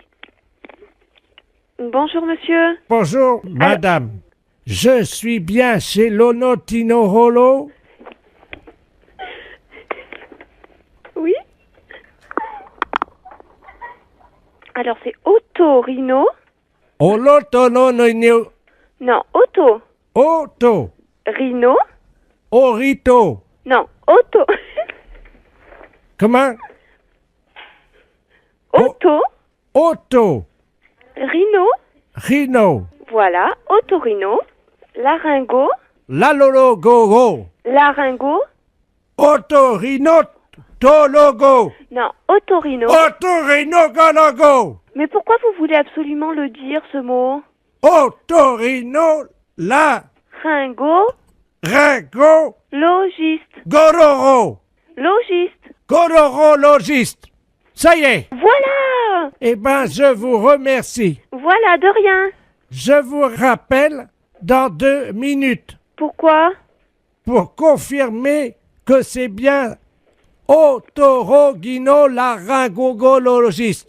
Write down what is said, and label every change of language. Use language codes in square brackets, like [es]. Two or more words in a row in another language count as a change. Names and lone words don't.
[fr] Bonjour, monsieur. Bonjour, madame. Je suis bien chez l'Onotinorolo. Oui. Alors, c'est Otorino. Olotonono. Non, Auto. Auto. Rino. Orito. Non, Auto. Comment? Auto. Auto. Rino. Voilà, Otorino. Laryngo. Lalologogo. Laryngo. Otorinotologo. Non, Otorino. Otorinogologo. Mais pourquoi vous voulez absolument le dire, ce mot? Otorino Ringo. Ringo. Logiste. Gororo. Logiste. Gororologiste. Ça y est. Voilà. Eh ben, je vous remercie. Voilà, de rien. Je vous rappelle dans 2 minutes. Pourquoi? Pour confirmer que c'est bien otorogino-laryngologiste.